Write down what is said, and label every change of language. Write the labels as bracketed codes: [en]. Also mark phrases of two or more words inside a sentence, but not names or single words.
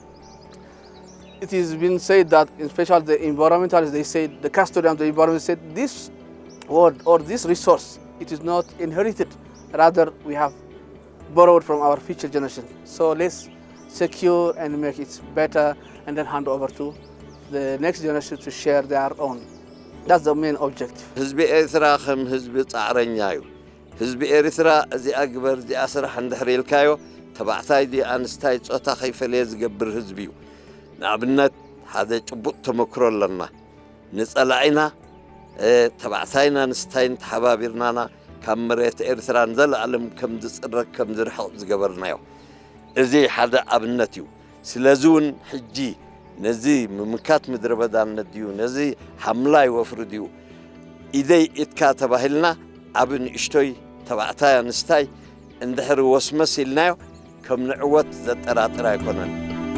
[en] It has been said that, especially the environmentalists, they said, the custodian of the environment said, this word or this resource, it is not inherited. Rather, we have borrowed from our future generation. So let's secure and make it better and then hand over to the next generation to share their own. That's the main objective. [ti] ህዝቢ ኤርትራ ከም ህዝቢ ጻዕረኛ እዩ ህዝቢ ኤርትራ እዚ ኣግበር እዚ ኣስራሕ እንድሕር ኢልካዮ ተባዕታይ ዲ ኣንስታይ ጾታ ከይፈለየ ዝገብር ህዝቢ እዩ ንኣብነት ሓደ ጭቡጥ ተመክሮ ኣለና ንጸላኢና ተባዕታይና ኣንስታይን ተሓባቢርናና ካብ መሬት ኤርትራን ዘለዓለም ከም ዝጽረግ ከም ዝርሕቕ ዝገበርናዮ እዚ ሓደ ኣብነት እዩ ስለዚ እውን ሕጂ ነዚ ምምካት ምድረ በዳነት ድዩ ነዚ ሓምላይ ወፍሪ ድዩ ኢደይ ኢትካ ተባሂልና ኣብ ንእሽቶይ ተባዕታይ ኣንስታይ እንድሕር ወስመስ ኢልናዮ ከም ንዕወት ዘጠራጥር ኣይኮነን